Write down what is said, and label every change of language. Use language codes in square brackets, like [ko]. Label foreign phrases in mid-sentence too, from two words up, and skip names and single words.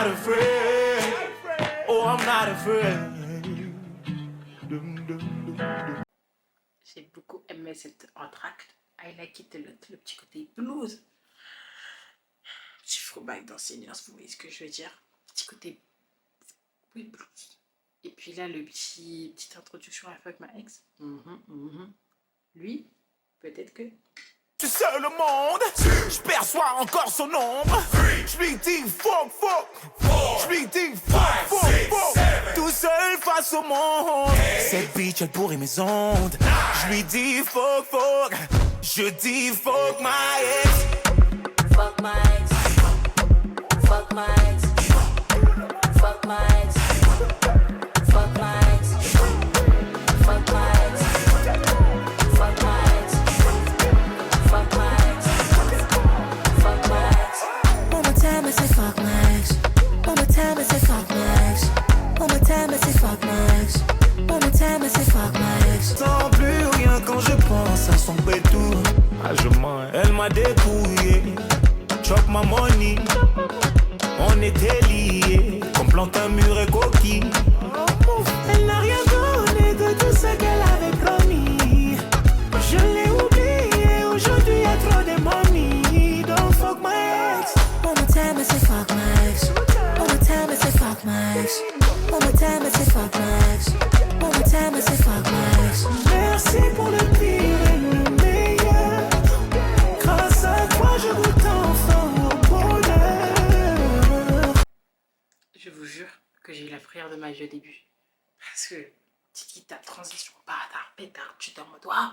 [en] afraid. Oh, I'm not afraid. [fr] J'ai beaucoup aimé cette entracte. [en] I like it a lot, [fr] le petit côté blues. Petit throwback dans Seniors, vous voyez ce que je veux dire. Petit côté oui, blues. Et puis là, le petite introduction à Fuck My Ex. Lui, peut-être que... Tu sais le monde, je perçois encore son ombre. Je lui dis fuck, fuck. Je lui dis fuck, fuck, fuck. Tout seul face au monde. Cette bitch, elle pourrit mes ondes. Je lui dis fuck, fuck. Je dis [en] fuck my ex. Fuck my ex. Fuck my ex. Fuck my ex. Fuck my ex. Fuck my ex. Fuck my ex. Fuck my ex. Fuck my ex. One more time I say fuck my ex. One more time I say fuck my ex. One more time I say fuck my ex. One more time I say fuck my ex. [fr] Sans plus rien quand je pense à son pétou. Ah, je mens, elle m'a dépouillé. [en] Chop ma money. [fr] On était liés. Comme plante un mur et coquille. Elle n'a rien donné de tout ce qu'elle avait promis. Je l'ai oublié. Aujourd'hui y'a trop de money. [en] Don't fuck my ex. One more time I say fuck my ex. One more time I say fuck my ex. One more time I say fuck my ex. One more time I say fuck my ex. [fr] Merci pour le pire et le meilleur. Grâce à toi je goûte enfin au bonheur. Je vous jure que j'ai eu la prière de ma vie au début. Parce que, tiki ta transition, bâtard, pétard, tu t'es en mode waouh.